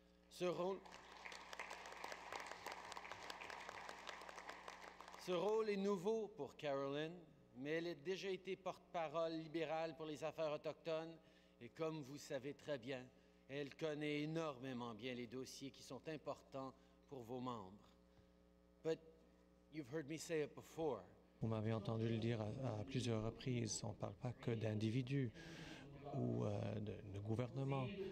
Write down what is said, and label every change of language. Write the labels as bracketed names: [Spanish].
[French] Ce rôle est nouveau pour Carolyn, mais elle a déjà été porte-parole libérale pour les affaires autochtones et comme vous savez très bien, elle connaît énormément bien les dossiers qui sont importants pour vos membres. [English] But you've heard me say it before. [French] Vous m'avez entendu le dire à plusieurs reprises, on ne parle pas que d'individus ou de gouvernement.